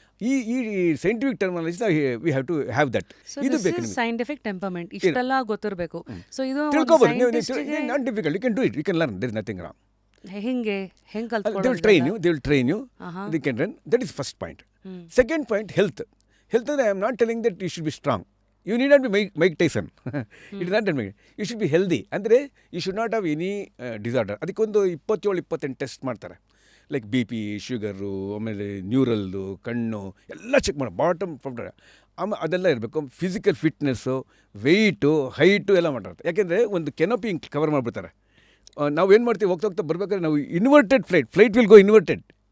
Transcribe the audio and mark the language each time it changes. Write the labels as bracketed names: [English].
[English] ಈ scientific terminology we have to have that. [Kannada] ಇದು ಬೇಕು ನಿಮಗೆ. ಸೈಂಟಿಫಿಕ್ ಟೆಂಪರ್ಮೆಂಟ್ ಇಷ್ಟೆಲ್ಲ ಗೊತ್ತಿರಬೇಕು. ಸೊ ಇದು ತಿಳ್ಕೊಬೋದು. [English] Not difficult, you can do it, you can learn, there is nothing wrong. [Kannada] ಹೆಂಗೆ [English] they will train you, they can run. That is first point. Second point, health ಅಂದರೆ I am not telling that you should be strong, you need not be Mike Tyson. It is not that. You should be healthy, ಅಂದರೆ you should not have any disorder. [Kannada] ಅದಕ್ಕೊಂದು 27-28 test ಮಾಡ್ತಾರೆ, like B P, sugar, ಆಮೇಲೆ ನ್ಯೂರಲ್ದು, ಕಣ್ಣು ಎಲ್ಲ check ಮಾಡಿ, bottom for ಆಮೇಲೆ ಅದೆಲ್ಲ ಇರಬೇಕು. ಫಿಸಿಕಲ್ ಫಿಟ್ನೆಸ್ಸು, ವೆಯ್ಟು, ಹೈಟು ಎಲ್ಲ ಮಾಡಿರ್ತಾರೆ. ಯಾಕೆಂದರೆ ಒಂದು ಕೆನೋಪಿ ಕವರ್ ಮಾಡಿಬಿಡ್ತಾರೆ. ನಾವು ಏನು ಮಾಡ್ತೀವಿ, ಹೋಗ್ತಾ ಬರ್ಬೇಕಾದ್ರೆ ನಾವು inverted flight [English] Will go inverted.